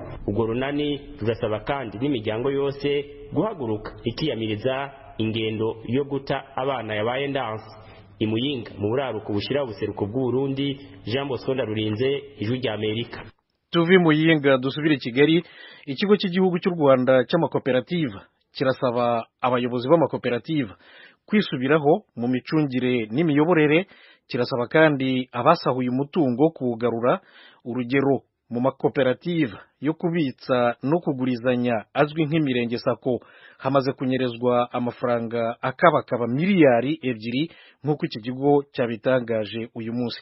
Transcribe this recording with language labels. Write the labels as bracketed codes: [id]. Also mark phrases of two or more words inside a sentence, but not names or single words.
[rn] Ubwo runani tugasaba kandi n'imiryango yose guhaguruka ikiyamiriza ingendo yo guta abana yabaye ndanse. Imuyinga mu buraruko bushira ubuseruko bw'u Burundi, Jean Bosco Ndarurinze, Ijwi rya Amerika. Tuvi Muyinga dusubire Kigali. [rw] Ikigo cy'igihugu cy'u Rwanda cy'amakoperative kirasaba abayobozi b'amakoperative kwisubiraho mu micungire n'imiyoborere. Kirasaba kandi abasahuye umutungo kuwugarura. Urugero mu makoperative yo kubitsa no kugurizanya azwi nk'imirenge sako hamaze kunyerezwa amafaranga akabakaba miliyari 2 nk'uko iki kigo cyabitangaje uyu munsi.